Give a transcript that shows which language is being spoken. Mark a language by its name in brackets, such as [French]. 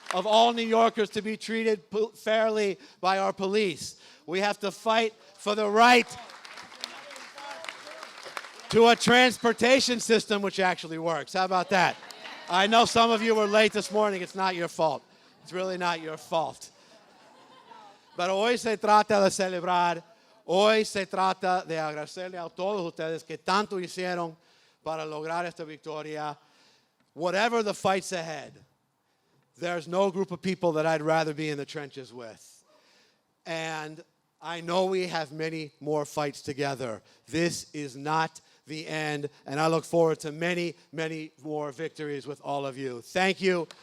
[English] of all New Yorkers to be treated fairly by our police. We have to fight for the right to a transportation system which actually works. How about that? I know some of you were late this morning. It's not your fault. It's really not your fault. [Spanish] Pero hoy se trata de celebrar. Hoy se trata de agradecerle a todos ustedes que tanto hicieron para lograr esta victoria. [English] Whatever the fights ahead, there's no group of people that I'd rather be in the trenches with. And I know we have many more fights together. This is not the end, and I look forward to many, many more victories with all of you. Thank you.